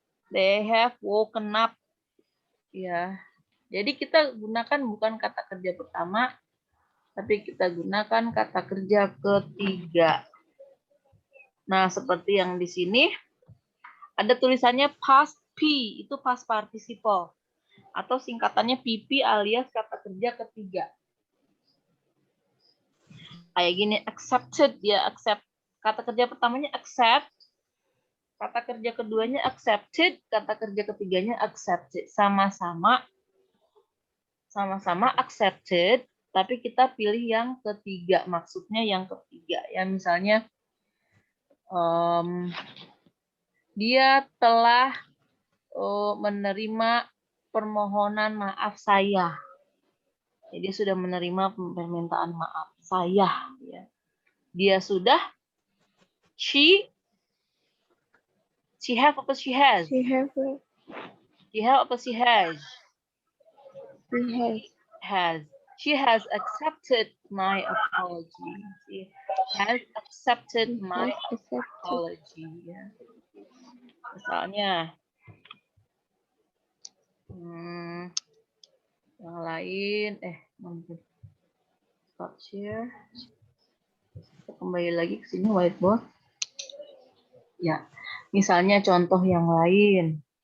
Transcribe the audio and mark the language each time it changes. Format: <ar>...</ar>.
<en>They have woken up.</en> <id>Ya. Jadi kita gunakan bukan kata kerja pertama, tapi kita gunakan kata kerja ketiga. Nah, seperti yang di sini ada tulisannya past P, itu past participle. Atau singkatannya PP alias kata kerja ketiga. Kayak gini, accepted ya, accept. Kata kerja pertamanya accept, kata kerja keduanya accepted, kata kerja ketiganya accepted. Sama-sama accepted, tapi kita pilih yang ketiga. Maksudnya yang ketiga. Ya misalnya dia telah menerima permohonan maaf saya. Jadi dia sudah menerima permintaan maaf saya. Ya. Dia sudah,</id> <en>she have apa she has? She have. She have</en> <id>apa</id> <en>she has? She has. Has. She has accepted my apology. She has accepted my apology.</en> <id>Ya. Misalnya, yang lain,</id> <en>stop share.</en> <id>Kita kembali lagi ke sini whiteboard. Ya, misalnya contoh yang lain.</id>